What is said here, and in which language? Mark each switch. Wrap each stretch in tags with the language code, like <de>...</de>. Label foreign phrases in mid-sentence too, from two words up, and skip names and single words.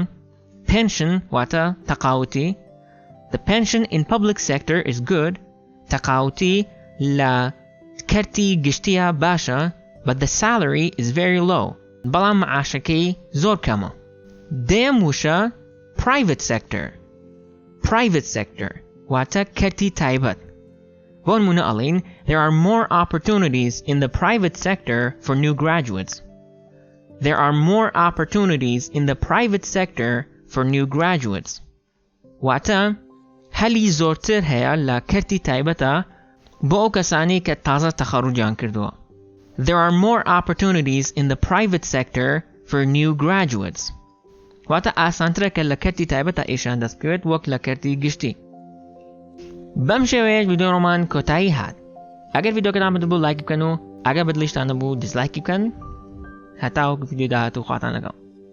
<ckb>pension واتە تەقاوتی.</ckb> <en>The pension in public sector is good</en> <ckb>تەقاوتی لە کەرتی گشتیە باشە</ckb> <en>but the salary is very low</en> <ckb>بەڵام معاشەکەی زۆر کەمە. دێم وشە</ckb> <en>private sector. Private sector</en> <ckb>واتە کەرتی تایبەت. بۆ نمونە ئەڵێن</ckb> <en>there are more opportunities in the private sector for new graduates. There are more opportunities in the private sector for new graduates.</en> <ckb>واتە هەلی زۆرتر هەیە لە کەرتی تایبەتە بۆ ئەو کەسانی کە تازە تەخەڕوجیان کردووە.</ckb> <en>There are more opportunities in the private sector for new graduates.</en> <ckb>واتە ئاسانترە کە لە کەرتی تایبەتە ئیشان دەست بکەوێت وەک لە کەرتی گشتی. بەم شێوەیەش ڤیدیۆڕۆمان کۆتایی هات. ئەگەر ڤیدیۆکەتان بەدبوو لایک بکەن و ئەگەر بەدڵیشتان نەبوو دیسلایکی بکەن. هەتا وەک ڤیدیۆ داهاتوو خواتان لەگەڵ.</ckb>